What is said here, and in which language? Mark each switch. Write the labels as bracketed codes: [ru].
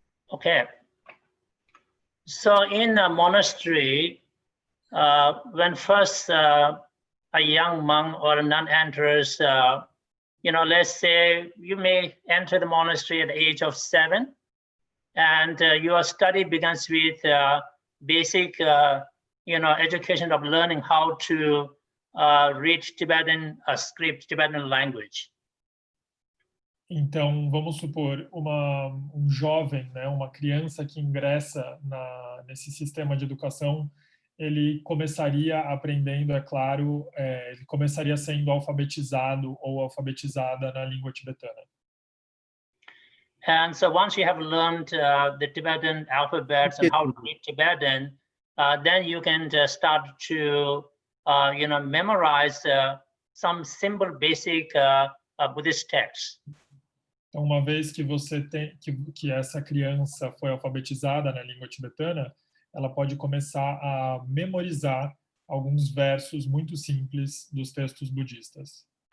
[en] Okay. So in a monastery, when first a young monk or a nun enters, let's say you may enter the monastery at the age of 7, and your study begins with basic, education of learning how to read Tibetan script, Tibetan language. [pt] Então, vamos supor, um jovem, né, uma criança que ingressa nesse sistema de educação, ele começaria aprendendo, é claro, ele começaria sendo alfabetizado ou alfabetizada na língua tibetana. [en] And so once you have learned the Tibetan alphabets and how to read Tibetan, then you can start to, memorize some simple basic Buddhist texts. [pt] Então, uma vez que que essa criança foi alfabetizada na língua tibetana, ela pode começar a memorizar alguns versos muito simples dos textos budistas.